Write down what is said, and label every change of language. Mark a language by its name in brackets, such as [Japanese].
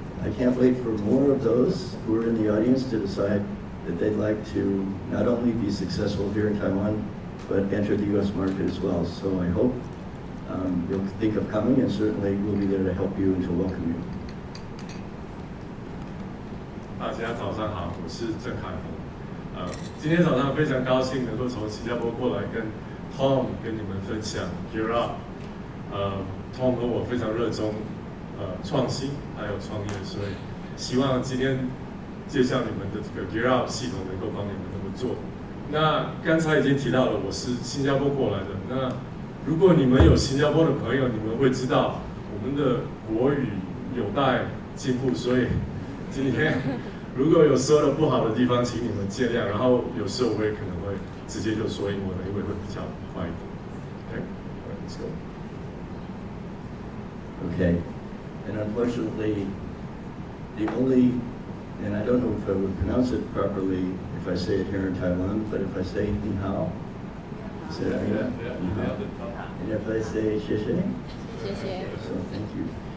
[English] I can't wait for more of those who are in the audience to decide that they'd like to not only be successful here in Taiwan, but enter the U.S. market as well. So I hope you'll think of coming, and certainly we'll be there to help you and to welcome you. [Chinese] 大家早上好，我是郑凯峰。今天早上非常高兴能够从新加坡过来跟 Tom 跟你们分享 Gear Up。 Tom 和我非常热衷创新还有创业，所以希望今天介绍你们的这个 Gear Up 系统能够帮你们这么做。那刚才已经提到了，我是新加坡过来的。那如果你们有新加坡的朋友，你们会知道我们的国语有待进步，所以今天如果有说的不好的地方，请你们见谅。然后有时候我也可能会直接就说英文了，因为会比较快一点。 [English] Okay, let's go. Okay, and unfortunately, the only, and I don't know if I would pronounce it properly if I say it here in Taiwan, but if I say ni hao, say that again. And if I say xie xie, so thank you.